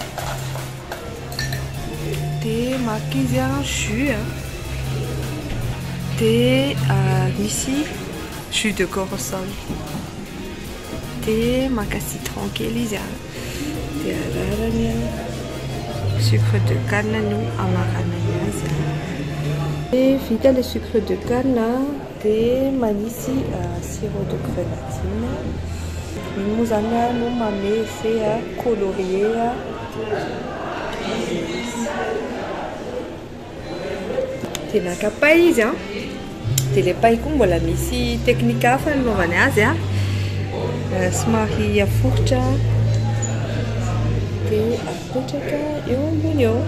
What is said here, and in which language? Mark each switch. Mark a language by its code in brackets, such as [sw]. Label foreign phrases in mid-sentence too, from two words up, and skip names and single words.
[mg] dia maka izy jus dia misy [fr] jus de corossol [mg] dia maka citron kely izy dia ararany [fr] sucre de canne [mg] no amaranany azy. Dia vita le [fr] sucre de canne [mg] dia manisy [fr] sirop de grenadine. [mg] Igny moa zany no manome [fr] effet coloré. [mg] Dia naka pay izy dia le pay koa mbola misy teknika hafa nanaovany azy somary aforitra dia apetraka eo ambony eo.